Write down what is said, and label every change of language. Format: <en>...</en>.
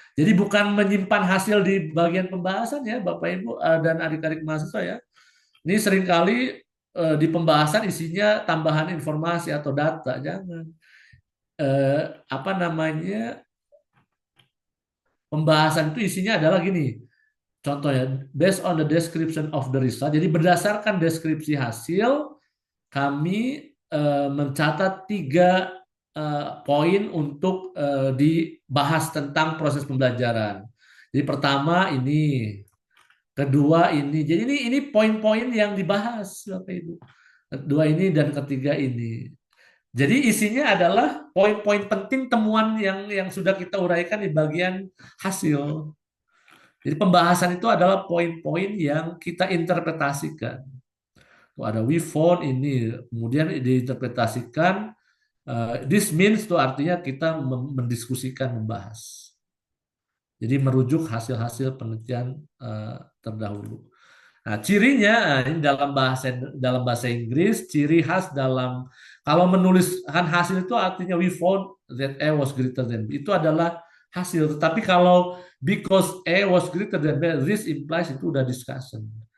<id>Jadi bukan menyimpan hasil di bagian pembahasan ya Bapak Ibu dan adik-adik mahasiswa ya. Ini seringkali di pembahasan isinya tambahan informasi atau data, jangan. Apa namanya? Pembahasan itu isinya adalah gini. Contohnya,</id> <en>based on the description of the result.</en> <id>Jadi berdasarkan deskripsi hasil, kami mencatat 3 poin untuk dibahas tentang proses pembelajaran. Jadi pertama ini, kedua ini. Jadi ini poin-poin yang dibahas, Bapak Ibu. Kedua ini dan ketiga ini. Jadi isinya adalah poin-poin penting temuan yang sudah kita uraikan di bagian hasil. Jadi pembahasan itu adalah poin-poin yang kita interpretasikan. Tuh ada</id> <en>we found</en> <id>ini, kemudian diinterpretasikan.</id> <en>This means</en> <id>itu artinya kita mendiskusikan, membahas. Jadi merujuk hasil-hasil penelitian terdahulu. Nah, cirinya ini dalam bahasa Inggris, ciri khas dalam kalau menuliskan hasil itu artinya</id> <en>we found that A was greater than B.</en> <id>Itu adalah hasil. Tetapi kalau</id> <en>because A was greater than B, this implies</en> <id>itu udah discussion.</id>